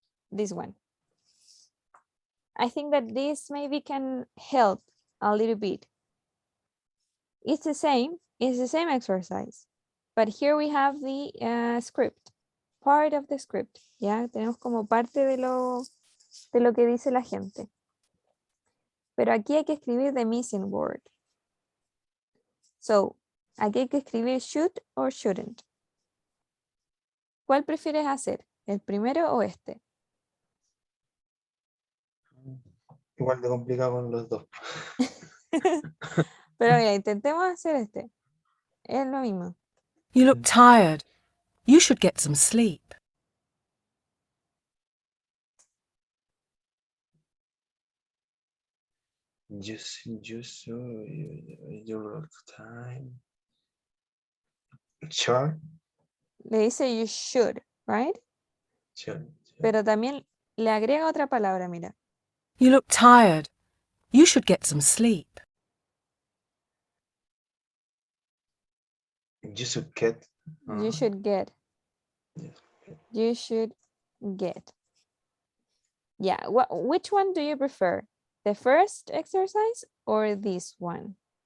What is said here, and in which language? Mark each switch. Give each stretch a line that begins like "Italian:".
English: This one. I think that this maybe can help a little bit. It's the same exercise, but here we have the script, part of the script.
Spanish: Ya tenemos como parte de lo que dice la gente. Pero aquí hay que escribir
English: the missing word.
Spanish: So, aquí hay que escribir
English: should or shouldn't.
Spanish: ¿Cuál prefieres hacer? ¿El primero o este? Igual de complicado con los dos. Pero mira, intentemos hacer este. Es lo mismo.
English: You look tired. You should get some sleep. Just your time. Sure.
Spanish: Le dice
English: you should, right? Sure.
Spanish: Pero también le agrega otra palabra, mira.
English: You look tired. You should get some sleep. You should get. You should get. Yes. You should get. Yeah, which one do you prefer? The first exercise or this one?